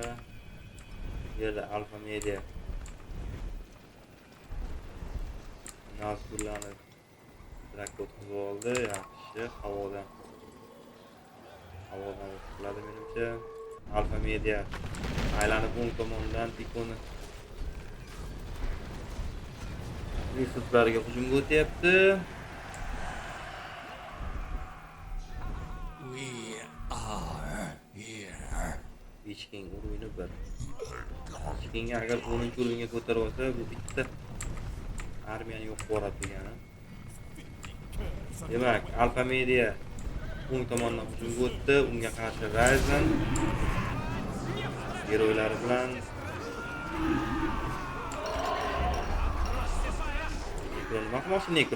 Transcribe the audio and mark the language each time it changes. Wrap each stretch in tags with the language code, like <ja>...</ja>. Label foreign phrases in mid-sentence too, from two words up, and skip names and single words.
<uz>Bu yerda Alpha Media Nazgullarni rakka o'tkazib oldi, yaxshi, havodan qiladi menimcha. Alpha Media aylanib o'ng tomondan Pikoni resurslariga hujumga o'tyapti.</uz> <en>We are here.</en> <uz>Ichking uruyni bir. Ichkingga agar 10-o'ringa ko'tarib olsa, bu bitta armiyani yo'q qilib degani. Demak, Alpha Media o'ng tomondan hujumga o'tdi, unga qarshi Ryzen geroylari bilan Nekro nima qilmoqchi Nekro?</uz>